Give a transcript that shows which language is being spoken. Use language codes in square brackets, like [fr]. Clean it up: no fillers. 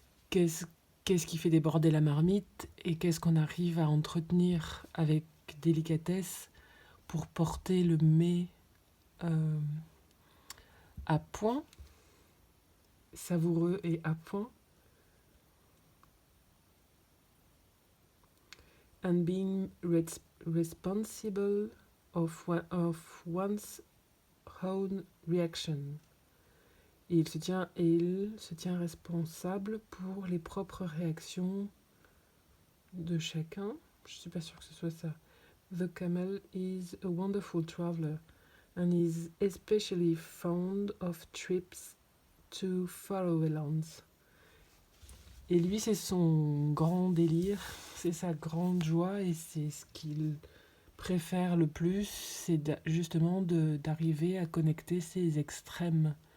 [fr] Qu'est-ce qui fait déborder la marmite et qu'est-ce qu'on arrive à entretenir avec délicatesse pour porter le mets à point, savoureux et à point. [en] And being responsible of one's own reaction. [fr] Et il se tient responsable pour les propres réactions de chacun. Je suis pas sûre que ce soit ça. [en] The camel is a wonderful traveler and is especially fond of trips to faraway lands. [fr] Et lui, c'est son grand délire, c'est sa grande joie et c'est ce qu'il préfère le plus, c'est justement d'arriver à connecter ces extrêmes.